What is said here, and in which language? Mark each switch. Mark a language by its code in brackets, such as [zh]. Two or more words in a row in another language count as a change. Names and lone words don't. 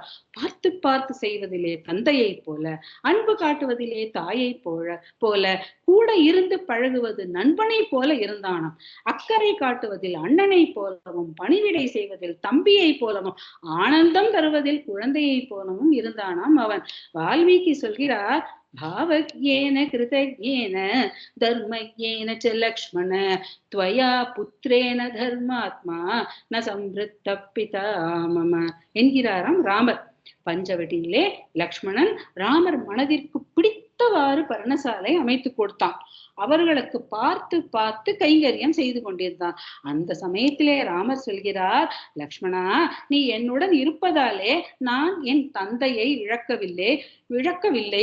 [ta] பார்த்து பார்த்து செய்வதிலே தந்தையை போல, அன்பு காட்டுவதிலே தாயை போல, கூட இருந்து பழகுவது நண்பனை போல இருந்தானாம். அக்கறை காட்டுவதில் அண்ணனை போலவும், பணிவிடை செய்வதில் தம்பியை போலவும், ஆனந்தம் தருவதில் குழந்தையை போலவும் இருந்தானாம் அவன். வால்மீகி சொல்கிறார், [sa] भावज्ञेन कृतज्ञेन धर्मज्ञेन च लक्ष्मण त्वया पुत्रेण धर्मात्मा न संवृत्त पिता मम [ta] என்கிறாராம் ராமர். பஞ்சவடியிலே லக்ஷ்மணன் ராமர் மனதிற்கு பிடித்தவாறு பர்ணசாலை அமைத்து கொடுத்தான். அவர்களுக்கு பார்த்து பார்த்து கைங்கரியம் செய்து கொண்டிருந்தான். அந்த சமயத்திலே ராமர் சொல்கிறார், லக்ஷ்மணா, நீ என்னுடன் இருப்பதாலே நான் என் தந்தையை இழக்கவில்லை.